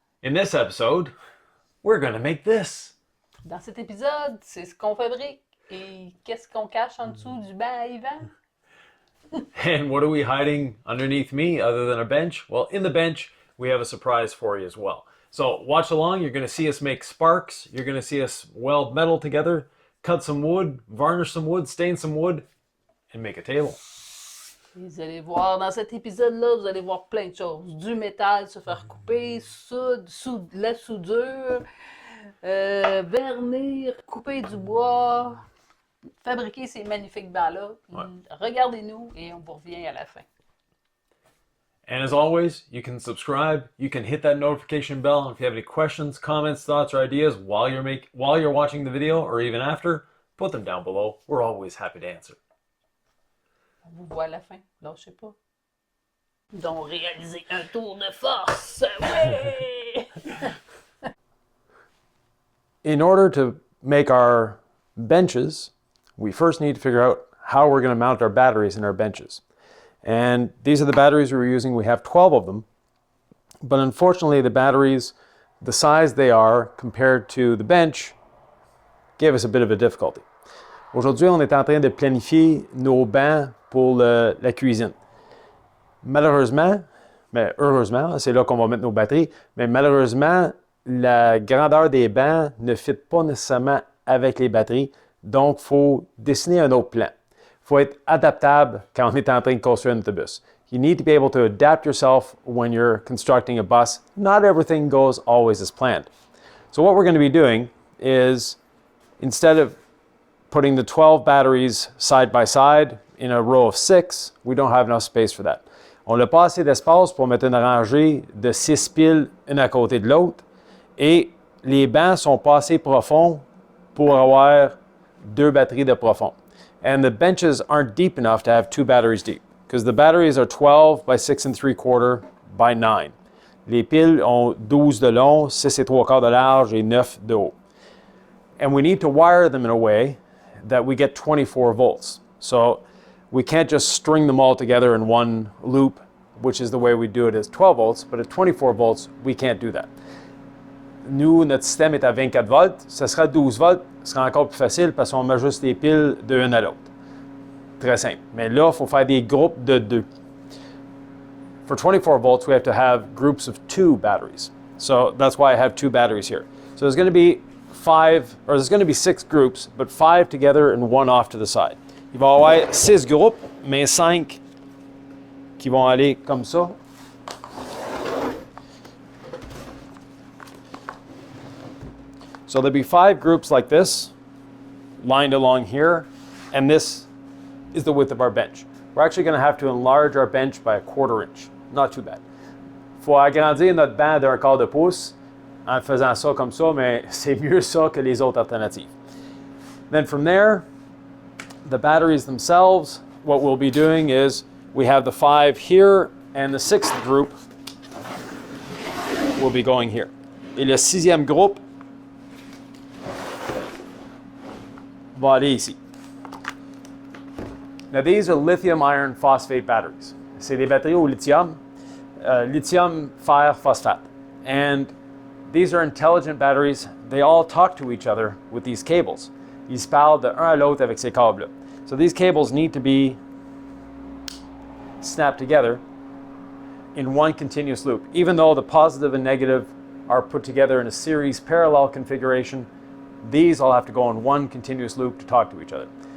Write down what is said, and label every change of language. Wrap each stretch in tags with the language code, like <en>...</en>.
<en>In this episode, we're gonna make this.</en> <fr>Dans cet épisode, c'est ce qu'on fabrique. Et qu'est-ce qu'on cache en dessous du banc à Yvan?</fr> <en>And what are we hiding underneath me other than a bench? Well, in the bench, we have a surprise for you as well. So watch along. You're gonna see us make sparks. You're gonna see us weld metal together, cut some wood, varnish some wood, stain some wood, and make a table.</en> <fr>Vous allez voir, dans cet épisode-là, vous allez voir plein de choses. Du métal se faire couper, la soudure, vernir, couper du bois, fabriquer ces magnifiques bancs-là. Ouais. Regardez-nous et on vous revient à la fin.</fr> <en>And as always, you can subscribe, you can hit that notification bell, and if you have any questions, comments, thoughts, or ideas while you're watching the video or even after, put them down below. We're always happy to answer.</en> <fr>On vous voit à la fin. Lâchez pas. Donc, réaliser un tour de force. Ouais!</fr> <en>In order to make our benches, we first need to figure out how we're going to mount our batteries in our benches. And these are the batteries we're using. We have 12 of them. But unfortunately, the batteries, the size they are compared to the bench, gave us a bit of a difficulty.</en> <fr>Aujourd'hui, on est en train de planifier nos bancs pour la cuisine. Malheureusement, mais heureusement, c'est là qu'on va mettre nos batteries, mais malheureusement, la grandeur des bancs ne fit pas nécessairement avec les batteries, donc il faut dessiner un autre plan. Il faut être adaptable quand on est en train de construire un autobus.</fr> <en>You need to be able to adapt yourself when you're constructing a bus. Not everything goes always as planned. So what we're going to be doing is, instead of putting the 12 batteries side by side in a row of 6, we don't have enough space for that.</en> <fr>On n'a pas assez d'espace pour mettre une rangée de 6 piles une à côté de l'autre, et les bancs sont pas assez profonds pour avoir 2 batteries de profond.</fr> <en>And the benches aren't deep enough to have 2 batteries deep, because the batteries are 12 by 6 3/4 by 9.</en> <fr>Les piles ont 12 de long, 6 3/4 de large et 9 de haut.</fr> <en>And we need to wire them in a way that we get 24 volts. So we can't just string them all together in one loop, which is the way we do it as 12 volts, but at 24 volts, we can't do that.</en> <fr>Nous, notre système est à 24 volts, ça sera 12 volts, ce sera encore plus facile parce qu'on met juste les piles de l'une à l'autre. Très simple. Mais là, il faut faire des groupes de 2.</fr> <en>For 24 volts, we have to have groups of 2 batteries. So that's why I have 2 batteries here. So there's going to be 6 groups, but 5 together and 1 off to the side.</en> <fr>Il va y avoir 6 groupes, mais 5 qui vont aller comme ça.</fr> <en>So there'll be 5 groups like this, lined along here, and this is the width of our bench. We're actually going to have to enlarge our bench by a 1/4 inch. Not too bad.</en> <fr>Il faut agrandir notre banc d'un quart de pouce en faisant ça comme ça, mais c'est mieux ça que les autres alternatives.</fr> <en>Then from there, the batteries themselves, what we'll be doing is we have the 5 here, and the 6th group will be going here.</en> <fr>Et le 6e groupe va aller ici.</fr> <en>Now these are lithium iron phosphate batteries.</en> <fr>C'est des batteries au lithium, lithium fer phosphate.</fr> <en>And these are intelligent batteries. They all talk to each other with these cables.</en> <fr>Ils se parlent de un à l'autre avec ces câbles.</fr> <en>So these cables need to be snapped together in one continuous loop. Even though the positive and negative are put together in a series parallel configuration, these all have to go in one continuous loop to talk to each other.</en>